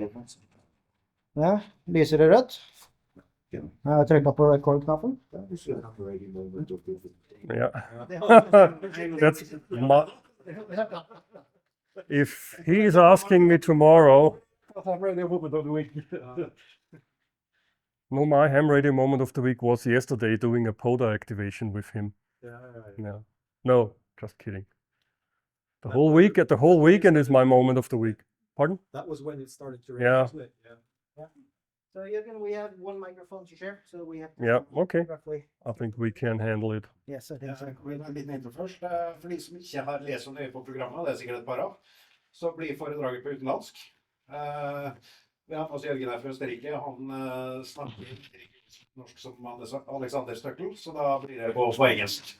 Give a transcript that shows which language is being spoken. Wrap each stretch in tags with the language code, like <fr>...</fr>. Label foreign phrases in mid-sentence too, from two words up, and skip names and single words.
<no>Ja, lyser det rødt? Jeg trykker på record-knappen.</no> <en>Yeah. That's if he's asking me tomorrow. No, my ham radio moment of the week was yesterday doing a PODA activation with him. Yeah. No, just kidding. The whole weekend is my moment of the week. Pardon? That was when it started to rain. Yeah. So Juergen, we have one microphone to share, so we have Okay. roughly. I think we can handle it. Yes, I think so.</en> <no>En liten intro først. For de som ikke har lest så nøye på programmet, det er sikkert et par av, så blir foredraget på utenlandsk. Vi har fått Juergen her fra Østerrike. Han snakker ikke norsk som Alexander Støkkel, så da blir det på engelsk.</no>